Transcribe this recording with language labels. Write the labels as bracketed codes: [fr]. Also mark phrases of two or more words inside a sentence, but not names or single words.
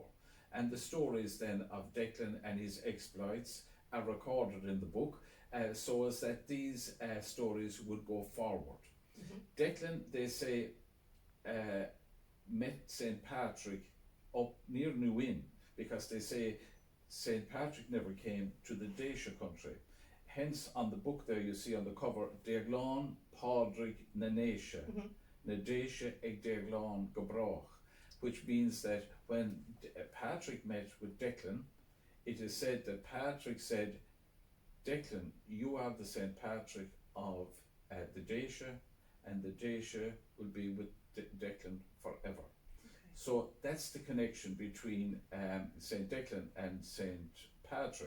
[en] And the stories then of Declan and his exploits are recorded in the book, so as that these stories would go forward. Declan, they say, met St Pádraig up near New Inn, because they say St Pádraig never came to the Déise country. Hence, on the book there you see on the cover, [ga] Deaglán, Pádraig na nDéise, nDéise ag Deaglán go bráth, [en] which means that when Pádraig met with Declan, it is said that Pádraig said, Declan, you are the St Pádraig of the Déise, and the Déise will be with Declan forever. So that's the connection between St Declan and St Pádraig.